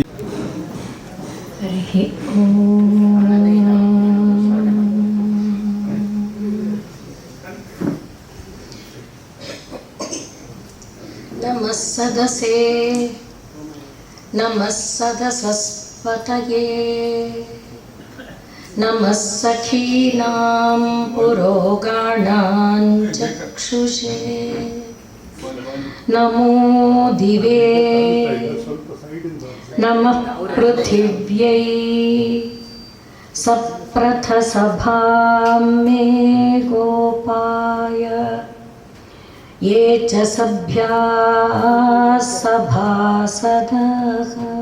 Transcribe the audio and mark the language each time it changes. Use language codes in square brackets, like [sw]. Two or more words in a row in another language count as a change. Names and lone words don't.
[sa] ನಮಃ ಸದಸೇ ನಮಃ ಸದಸಸ್ಪತಯೇ ನಮಃ ಸಖೀನಾಂ ಪುರೋಗಾಣಾಂ ಚಕ್ಷುಷೇ ನಮೋ ದಿವೇ ನಮಃ ಪೃಥಿವ್ಯೈ सप्रथसभां मे गोपाय ये च सभ्याः सभासदः